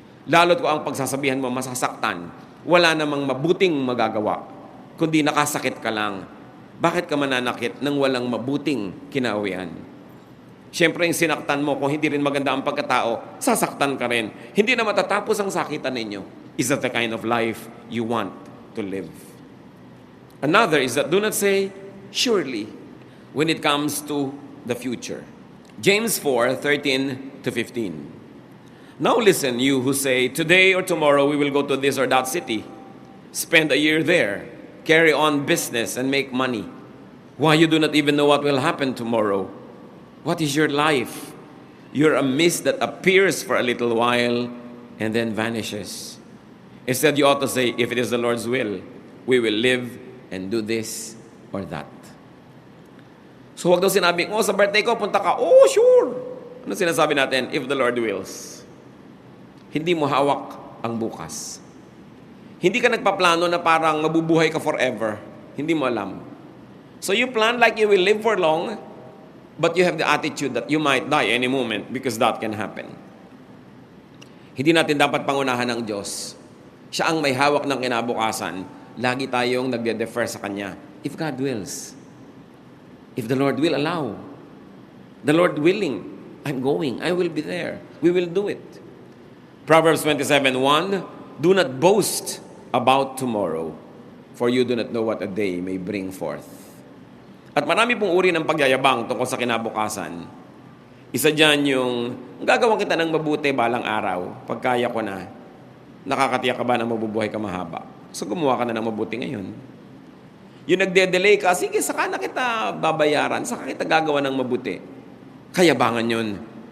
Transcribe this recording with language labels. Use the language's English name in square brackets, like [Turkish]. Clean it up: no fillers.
[Filipino] Lalo't kung ang pagsasabihan mo masasaktan, wala namang mabuting magagawa, kundi nakasakit ka lang. Bakit ka mananakit nang walang mabuting kinauwian? Siyempre, yung sinaktan mo, kung hindi rin maganda ang pagkatao, sasaktan ka rin. Hindi na matatapos ang sakitan ninyo. [English] Is that the kind of life you want to live? Another is that do not say, surely, when it comes to the future. James 4:13-15. Now listen, you who say, today or tomorrow we will go to this or that city, spend a year there, carry on business and make money. Why you do not even know what will happen tomorrow? What is your life? You're a mist that appears for a little while and then vanishes. Instead, you ought to say, if it is the Lord's will, we will live and do this or that. [Filipino] So huwag daw sinabi, sa birthday ko, punta ka. [English] Oh, sure. [Filipino] Ano sinasabi natin? [English] If the Lord wills. [Filipino] Hindi mo hawak ang bukas. Hindi ka nagpaplano na parang mabubuhay ka forever. Hindi mo alam. [English] So you plan like you will live for long, but you have the attitude that you might die any moment because that can happen. [Filipino] Hindi natin dapat pangunahan ng Diyos. Siya ang may hawak ng kinabukasan. Lagi tayong nagde-defer sa Kanya. [English] If God wills. If the Lord will allow. The Lord willing. I'm going. I will be there. We will do it. Proverbs 27:1, do not boast about tomorrow, for you do not know what a day may bring forth. [Filipino] At marami pong uri ng pagyayabang tungkol sa kinabukasan. Isa dyan yung, gagawa kita ng mabuti balang araw, pagkaya ko na, nakakatiyak ka ba na mabubuhay ka mahaba? So gumawa ka na ng mabuti ngayon. Yung nagde-delay ka, sige, saka na kita babayaran, saka kita gagawa ng mabuti. Kayabangan yun.